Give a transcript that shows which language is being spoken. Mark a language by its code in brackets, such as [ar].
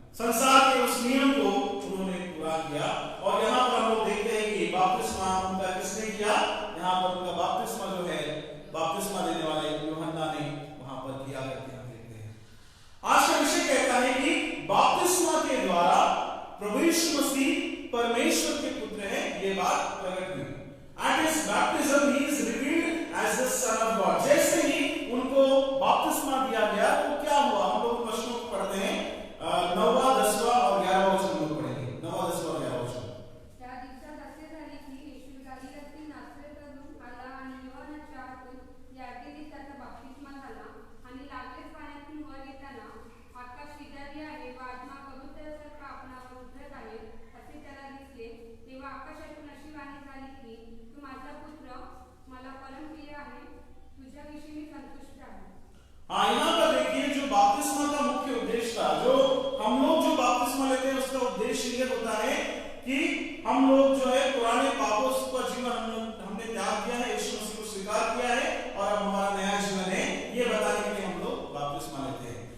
[hi] संसार के उस नियम को उन्होंने पूरा किया। और यहाँ पर हम लोग देखते हैं कि बपतिस्मा उनका किसने किया? यहाँ पर उनका बपतिस्मा जो है, बपतिस्मा देने वाले यूहन्ना ने वहां पर किया करके हम देखते हैं। आज का विषय कहता है कि बपतिस्मा के द्वारा प्रभु यीशु मसीह परमेश्वर के पुत्र है, ये बात प्रकट हुई। [en] At his baptism he is revealed as the Son of God। [hi] जैसे ही उनको बपतिस्मा दिया गया तो क्या हुआ? हम लोग वचनों को पढ़ते हैं, 9वां 10वां और 11वां वचन लोग पढ़ेंगे। 9वां 10वां और 11वां वचन। [mr] त्या दिवसात असे झाले की येशू गलिलातील नासरतवरून आला आणि योहानाच्या हातून यार्देनीत त्याचा बपतिस्मा झाला आणि लागलेच पाण्यातून वर येताना आकाश विजारले आहे व आत्मा कबुतरासारखा आपणावर उतरत आहे असे त्याला दिसले। तेव्हा आकाशातून अशी वाणी झाली की तू माझा पुत्र मला परमप्रिय आहे, तुझ्याविषयी मी संतुष्ट आहे। [hi] यहाँ पर देखिए जो बपतिस्मा का मुख्य उद्देश्य था, जो हम लोग जो बपतिस्मा लेते हैं उसका उद्देश्य ये होता है कि हम लोग जो है पुराने पापों का जीवन हमने त्याग किया है, यीशु मसीह को स्वीकार किया है और अब हमारा नया जीवन है, ये बताने के लिए हम लोग बपतिस्मा लेते हैं।